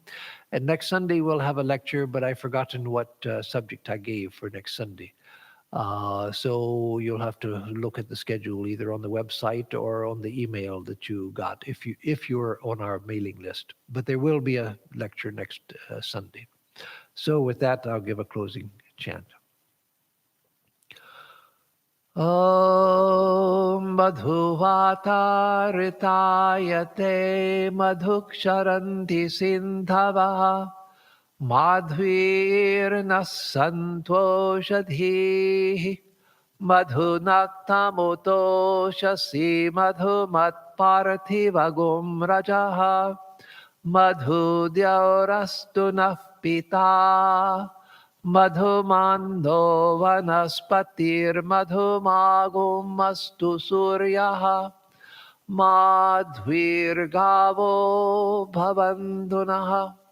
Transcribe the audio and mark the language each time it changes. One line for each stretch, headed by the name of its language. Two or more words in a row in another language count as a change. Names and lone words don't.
English: And next Sunday, we'll have a lecture, but I've forgotten what subject I gave for next Sunday. So you'll have to look at the schedule either on the website or on the email that you got if you're on our mailing list. But there will be a lecture next Sunday. So with that, I'll give a closing chant.
Sanskrit: Om madhuvata ritayate madhuksharanti sindhava madhvirna santoshadhi madhunaktamutoshasi madhumatparthivagum rajaha madhudyaurastu nah pita madhumando vanaspatir madhumagumastu suryaha madhvirgavo bhavandunaha.